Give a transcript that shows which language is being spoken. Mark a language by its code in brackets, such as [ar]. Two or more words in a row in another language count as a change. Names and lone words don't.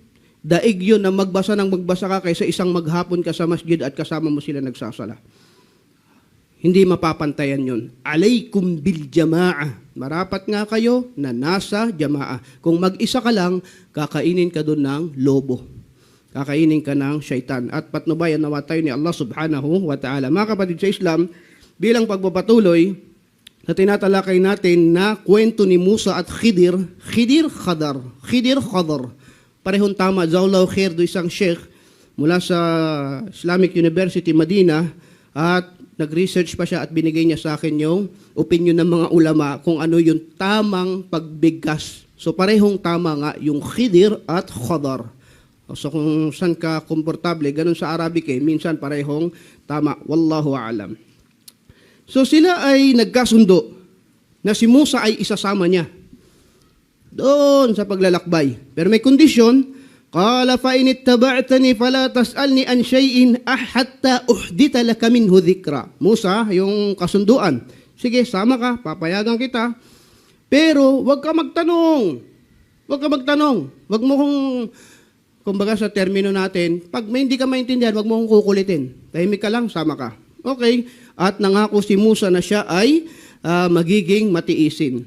[tl] Daig yun na magbasa ka kaysa isang maghapon ka sa masjid at kasama mo sila nagsasala. Hindi mapapantayan yun. [ar] عليكم بالجماعة. [tl] Marapat nga kayo na nasa jamaah. Kung mag-isa ka lang, kakainin ka doon ng lobo. Kakainin ka ng syaitan. At patnubayan nawa tayo ni [ar] الله سبحانه وتعالى. [tl] Mga kapatid sa Islam, bilang pagpapatuloy, na tinatalakay natin na kwento ni Musa at Khidir, Khadar. Parehong tama, Zawlaw Khair, do isang sheikh mula sa Islamic University, Madina, at nag-research pa siya at binigay niya sa akin yung opinion ng mga ulama kung ano yung tamang pagbigkas. So parehong tama nga yung Khidir at Khadar. So kung saan ka komportable, ganun sa Arabic minsan parehong tama. [ar] والله أعلم. [tl] So sila ay nagkasundo na si Musa ay isasama niya doon sa paglalakbay. Pero may kondisyon, [ar] قال فإن اتبعتني فلا تسألني عن شيء حتى أحدث لك منه ذكرا. [tl] Musa, yung kasunduan. Sige, sama ka, papayagan kita. Pero wag ka magtanong. Wag mo kong kumbaga sa termino natin, pag may hindi ka maintindihan, wag mo kong kukulitin. Tahimik ka lang, sama ka. Okay? At nangako si Musa na siya ay magiging matiisin.